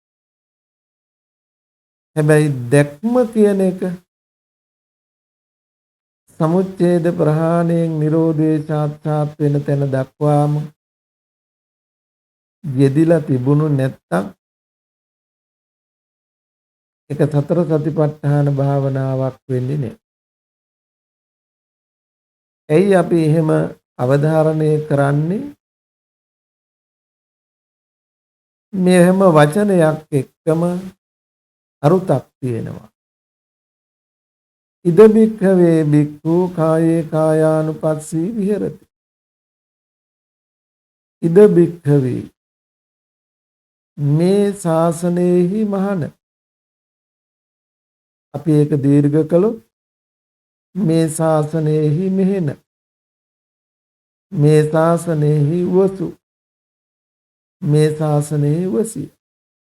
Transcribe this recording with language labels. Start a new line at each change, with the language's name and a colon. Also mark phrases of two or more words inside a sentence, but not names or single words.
Sinhala: හැබැයි දැක්ම කියන එක සමුච්ඡේද ප්‍රහාණයෙන් නිරෝධේ සාක්ෂාත් වෙන තැන දක්වාම යෙදිලා තිබුණු නැත්තම් ඒක සතර සතිපට්ඨාන භාවනාවක් වෙන්නේ නැහැ. ඇයි අපි එහෙම අවධාරණය කරන්නේ? මේ හැම වචනයක් එක්කම අරුතක් තියෙනවා.
Pali: ඉද බික්ඛවේ බික්ඛු කායේ කායානුපස්සී විහෙරති. ඉද බික්ඛවේ
Sinhala: මේ ශාසනයෙහි මහණ. අපි ඒක දීර්ඝ කළොත් මේ ශාසනයෙහි මෙහෙණ. මේ ශාසනයෙහි වසු. මේ ශාසනයෙහි වසී.